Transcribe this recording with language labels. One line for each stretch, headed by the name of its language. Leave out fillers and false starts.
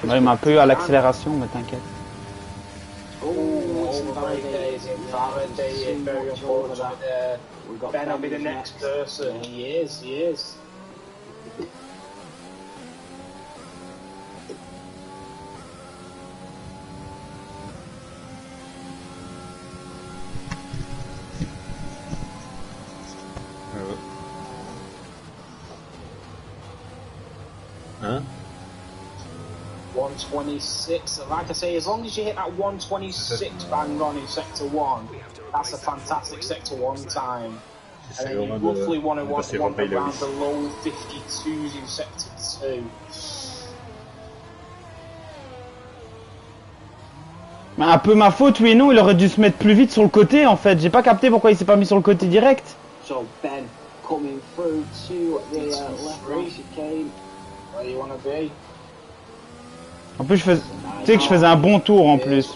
French: Ouais, il m'a un peu à l'accélération, mais t'inquiète.
English: Oh, invalidated. Very unfortunate there. Ben will be the next person. Yeah. He is, he is. Hein? 126. Like I say, as long as you hit that 126 bang on in sector 1, that's a fantastic sector 1 time. And then you roughly want to want around the low 52s in sector 2.
French: Mais un peu ma faute, oui et non, il aurait dû se mettre plus vite sur le côté en fait. J'ai pas capté pourquoi il s'est pas mis sur le côté direct.
English: So Ben coming through to the left chicane. Where you want to be?
French: En plus, tu sais que je faisais un bon tour en plus.